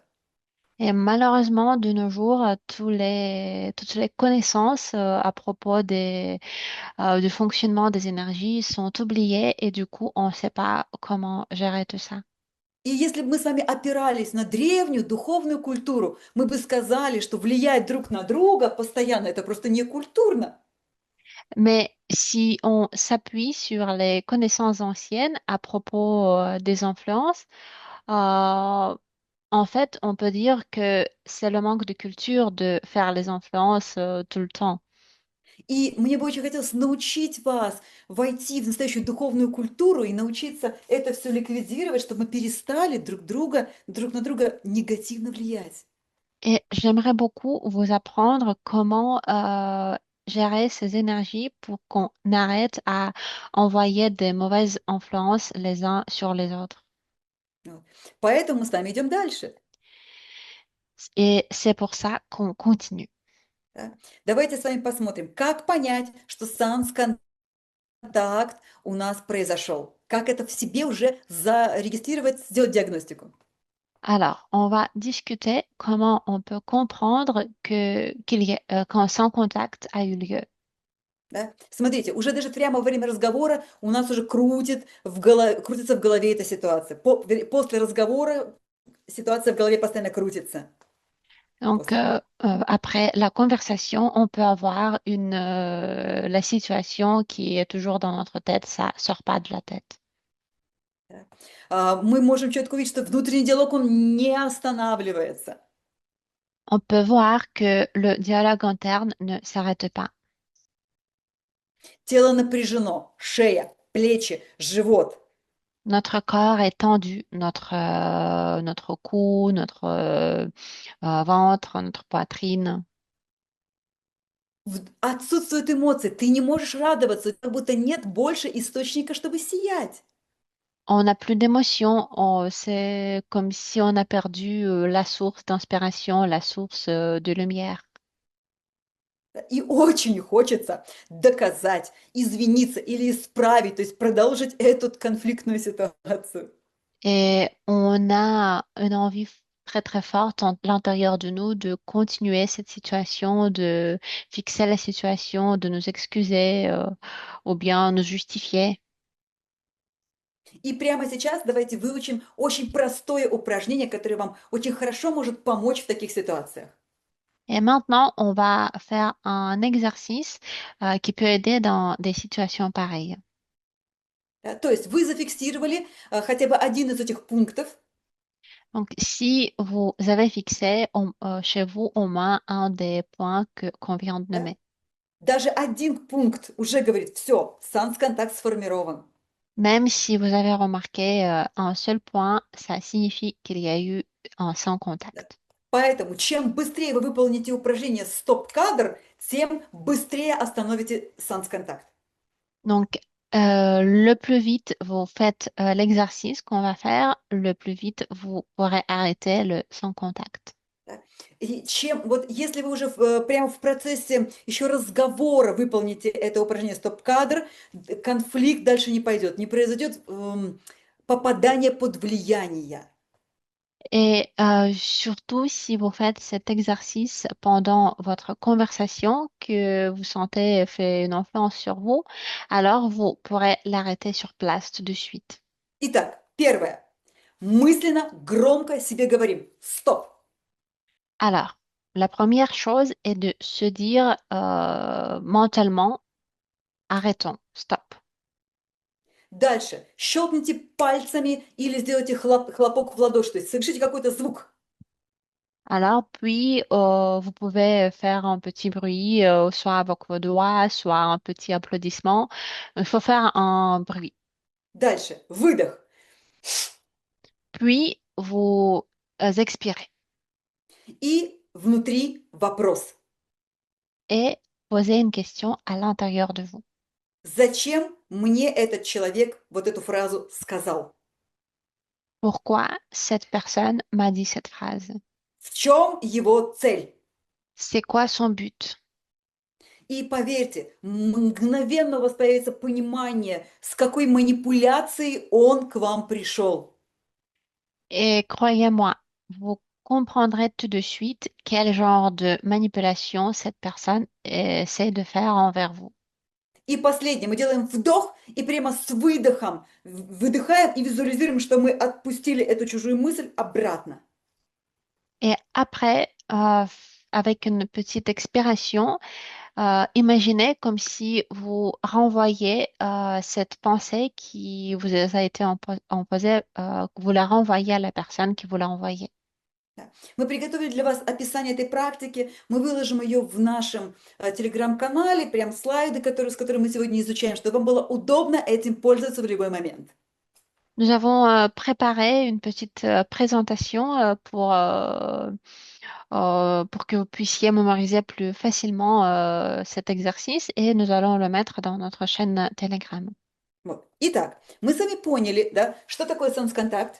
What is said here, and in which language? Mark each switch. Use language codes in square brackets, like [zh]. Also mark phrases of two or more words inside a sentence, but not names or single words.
[fr] Et malheureusement, de nos jours, toutes les connaissances à propos du fonctionnement des énergies sont oubliées et du coup, on ne sait pas comment gérer tout ça. [ru] И если бы мы с вами опирались на древнюю духовную культуру, мы бы сказали, что влиять друг на друга постоянно– это просто не культурно. [fr] Mais si on s'appuie sur les connaissances anciennes à propos des influences, euh, en fait, on peut dire que c'est le manque de culture de faire les influences tout le temps. [ru] И мне бы очень хотелось научить вас войти в настоящую духовную культуру и научиться это все ликвидировать, чтобы мы перестали друг на друга негативно влиять. [fr] Et j'aimerais beaucoup vous apprendre comment gérer ces énergies pour qu'on arrête à envoyer des mauvaises influences les uns sur les autres. [ru] Вот. Поэтому мы с вами идем дальше. [fr] Et c'est pour ça qu'on continue. [ru] Да? Давайте с вами посмотрим, как понять, что санс-контакт у нас произошел. Как это в себе уже зарегистрировать, сделать диагностику. [fr] Alors, on va discuter comment on peut comprendre qu'un sans contact a eu lieu. [ru] Да? Смотрите, уже даже прямо во время разговора у нас уже крутится в голове эта ситуация. После разговора ситуация в голове постоянно крутится. [fr] Donc, après la conversation, on peut avoir la situation qui est toujours dans notre tête, ça sort pas de la tête. [ru] Мы можем четко увидеть, что внутренний диалог, он не останавливается. [fr] On peut voir que le dialogue interne ne s'arrête pas. [ru] Тело напряжено, шея, плечи, живот. [fr] Notre corps est tendu, notre cou, notre ventre, notre poitrine. [ru] Отсутствуют эмоции, ты не можешь радоваться, как будто нет больше источника, чтобы сиять. [fr] On n'a plus d'émotion, c'est comme si on a perdu la source d'inspiration, la source de lumière. [ru] И очень хочется доказать, извиниться или исправить, то есть продолжить эту конфликтную ситуацию. [fr] Et on a une envie très très forte à l'intérieur de nous de continuer cette situation, de fixer la situation, de nous excuser ou bien nous justifier. [ru] И прямо сейчас давайте выучим очень простое упражнение, которое вам очень хорошо может помочь в таких ситуациях. [fr] Et maintenant, on va faire un exercice qui peut aider dans des situations pareilles. [ru] То есть вы зафиксировали хотя бы один из этих пунктов. [fr] Donc, si vous avez fixé chez vous au moins un des points qu'on vient de [ru] Да? [fr] nommer, [ru] Даже один пункт уже говорит, все, санс-контакт сформирован. [fr] même si vous avez remarqué un seul point, ça signifie qu'il y a eu un sans [ru] Да. [fr] contact. [ru] Поэтому чем быстрее вы выполните упражнение стоп-кадр, тем быстрее остановите санс-контакт. [fr] Donc, le plus vite vous faites l'exercice qu'on va faire, le plus vite vous pourrez arrêter le sans contact. [ru] Да. И вот если вы уже прямо в процессе еще разговора выполните это упражнение стоп-кадр, конфликт дальше не пойдет, не произойдет попадание под влияние. [fr] Et surtout, si vous faites cet exercice pendant votre conversation, que vous sentez fait une influence sur vous, alors vous pourrez l'arrêter sur place tout de suite. [ru] Итак, первое. Мысленно, громко себе говорим «стоп». [fr] Alors, la première chose est de se dire mentalement, arrêtons, stop. [ru] Дальше. Щелкните пальцами или сделайте хлопок в ладоши, то есть совершите какой-то звук. [fr] Alors, puis, vous pouvez faire un petit bruit, soit avec vos doigts, soit un petit applaudissement. Il faut faire un bruit. [ru] Дальше. Выдох. [fr] Puis, vous expirez [ru] И внутри вопрос. [fr] et posez une question à l'intérieur de vous. [ru] Зачем мне этот человек вот эту фразу сказал? [fr] Pourquoi cette personne m'a dit cette phrase? [ru] В чем его цель? [fr] C'est quoi son but? [ru] И поверьте, мгновенно у вас появится понимание, с какой манипуляцией он к вам пришел. [fr] Et croyez-moi, vous comprendrez tout de suite quel genre de manipulation cette personne essaie de faire envers vous. [ru] И последнее, мы делаем вдох и прямо с выдохом выдыхаем и визуализируем, что мы отпустили эту чужую мысль обратно. [fr] Et après, avec une petite expiration, imaginez comme si vous renvoyez cette pensée qui vous a été imposée, que vous la renvoyez à la personne qui vous l'a envoyée. [ru] Да. Мы приготовили для вас описание этой практики, мы выложим ее в нашем телеграм-канале, прям слайды, с которыми мы сегодня изучаем, чтобы вам было удобно этим пользоваться в любой момент. [fr] Nous avons préparé une petite présentation pour que vous puissiez mémoriser plus facilement cet exercice et nous allons le mettre dans notre chaîne Telegram. [ru] Вот. Итак, мы с вами поняли, да, что такое санс-контакт,